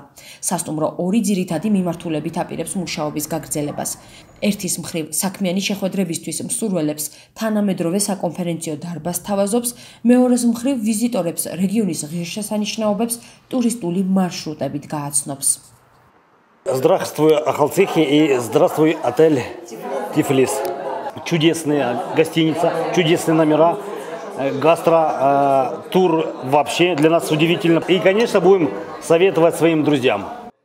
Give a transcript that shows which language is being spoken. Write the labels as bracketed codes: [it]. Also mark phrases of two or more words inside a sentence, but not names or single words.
[ka] სასტუმრო ორი ძირითადი მიმართულებით აპირებს მუშაობის გაგრძელებას. ერთის მხრივ საქმიანი შეხვედრებისთვის მსურველებს თანამედროვე საკონფერენციო დარბაზს თავაზობს, მეორეს მხრივ ვიზიტორებს რეგიონის ღირსშესანიშნაობებს ტურისტული მარშრუტებით გააცნობს. [ru] Здравствуй, Ахалцихи, и здравствуй, отель Тифлис. Чудесная гостиница, чудесные номера, гастро-тур вообще для нас удивительно. И, конечно, будем советовать своим друзьям.